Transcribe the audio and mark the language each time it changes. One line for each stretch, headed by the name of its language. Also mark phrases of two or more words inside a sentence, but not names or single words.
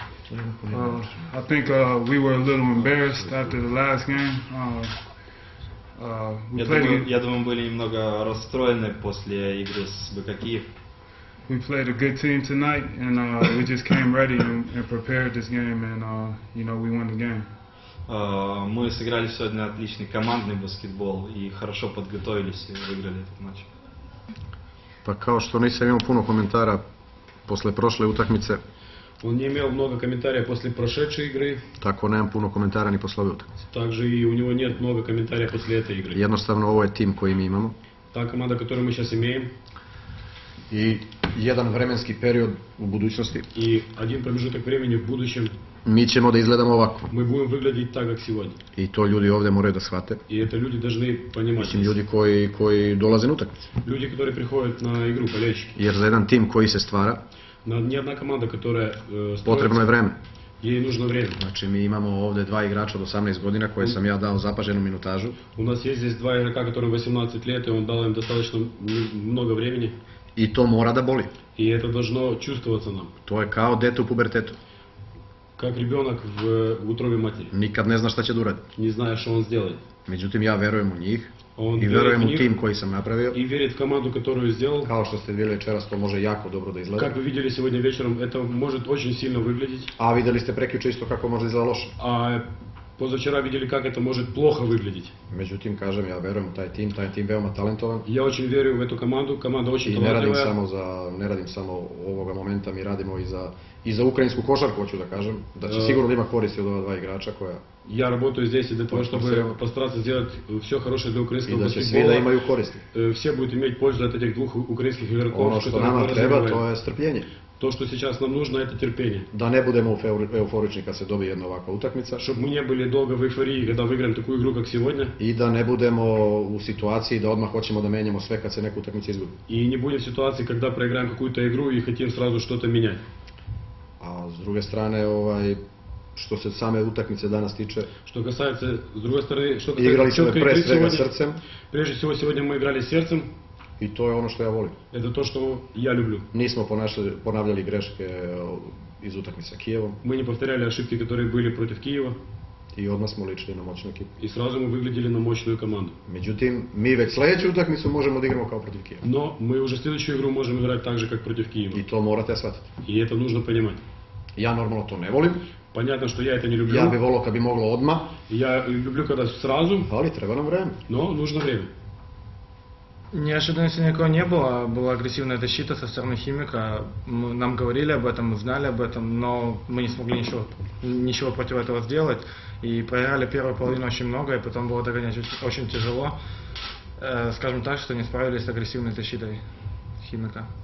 English: I think we were a little embarrassed after the last game.
Russian: Я думаю, мы были немного расстроены после игры с БК Киев.
English: We played a good team tonight, and we just came ready and prepared this game, and we won the game.
Russian: Мы сыграли сегодня отличный командный баскетбол и хорошо подготовились и выиграли этот матч.
Serbian: Pa kao što nisam imao puno komentara posle prošle utakmice,
Russian: Он не имел много комментариев после прошедшей игры.
Serbian: Tako nemam puno komentara ni posle ove utakmice.
Russian: Также и у него нет много комментариев после этой игры.
Serbian: Jednostavno ovo je tim koji mi imamo.
Russian: Та команда, которую мы сейчас имеем.
Serbian: I jedan vremenski period u budućnosti.
Russian: И один промежуток времени в будущем.
Serbian: Mi ćemo da izgledamo ovako.
Russian: Мы будем выглядеть так, как сегодня.
Serbian: I to ljudi ovde moraju da shvate.
Russian: И это люди должны понимать.
Serbian: Mislim, ljudi koji dolaze na utakmicu.
Russian: Люди, которые приходят на игру, болельщики.
Serbian: Jer za jedan tim koji se stvara,
Russian: Ни одна команда, которая
Serbian: potrebno je vreme.
Russian: Ей нужно время.
Serbian: Znači, mi imamo ovde dva igrača od 18 godina koje sam ja dao zapaženu minutažu.
Russian: У нас есть здесь два игрока, которым 18 лет, и он дал им достаточно много времени.
Serbian: I to mora da boli.
Russian: И это должно чувствоваться нам.
Serbian: To je kao dete u pubertetu.
Russian: Как ребенок в утробе матери.
Serbian: Nikad ne zna šta će da uradi.
Russian: Не знает, что он сделает.
Serbian: Međutim, ja verujem u njih.
Russian: On
Serbian: I verujem u tim koji sam napravio.
Russian: И верит в команду, которую сделал.
Serbian: Kao što ste vidjeli večeras, to može jako dobro da izgleda.
Russian: Как вы видели сегодня вечером, это может очень сильно выглядеть.
Serbian: A videli ste prekjuče isto kako može izgleda loše.
Russian: А позавчера видели, как это может плохо выглядеть.
Serbian: Međutim, kažem, ja verujem u taj tim veoma talentovan.
Russian: Я очень верю в эту команду, команда очень талантливая.
Serbian: I ne radim samo ovoga momenta, mi radimo i za ukrajinsku košarku, hoću da kažem, da će sigurno da ima koristi od ova dva igrača koja...
Russian: Я работаю здесь для того, чтобы постараться сделать все хорошее для украинского баскетбола.
Serbian: I da će svi da imaju koristi.
Russian: Все будут иметь пользу от этих двух украинских игроков.
Serbian: Ono što nama treba, to je strpljenje.
Russian: То, что сейчас нам нужно, это терпение.
Serbian: Da ne budemo euforični kad se dobije jedna ovakva utakmica.
Russian: Чтобы мы не были долго в эйфории, когда выиграем такую игру, как сегодня.
Serbian: I da ne budemo u situaciji da odmah hoćemo da menjamo sve kad se neka utakmica izgubi.
Russian: И не будем в ситуации, когда проиграем какую-то игру и хотим сразу что-то менять.
Serbian: A s druge strane, što se same utakmice danas tiče,
Russian: Что касается, с другой стороны, что
Serbian: igrali
Russian: касается
Serbian: smo pre svega srcem.
Russian: Прежде всего, сегодня мы играли сердцем.
Serbian: I to je ono što ja volim.
Russian: Это то, что я люблю.
Serbian: Nismo ponavljali greške iz utakmice sa Kijevom.
Russian: Мы не повторяли ошибки, которые были против Киева.
Serbian: I odmah smo ličili na moćnu ekipu.
Russian: И сразу мы выглядели на мощную команду.
Serbian: Međutim, mi već sledeću utakmicu možemo da igramo kao protiv Kijeva.
Russian: Но мы уже следующую игру можем играть так же, как против Киева.
Serbian: I to morate shvatiti.
Russian: И это нужно понимать.
Serbian: Ja normalno to ne volim.
Russian: Понятно, что я это не люблю.
Serbian: Ja bih volio kad bi moglo odmah.
Russian: Я люблю, когда сразу.
Serbian: Ali treba nam vreme.
Russian: Но нужно время. Неожиданности никакой не было, была агрессивная защита со стороны Химика, нам говорили об этом, мы знали об этом, но мы не смогли ничего против этого сделать, и проиграли первую половину очень много, и потом было догонять очень тяжело, скажем так, что не справились с агрессивной защитой Химика.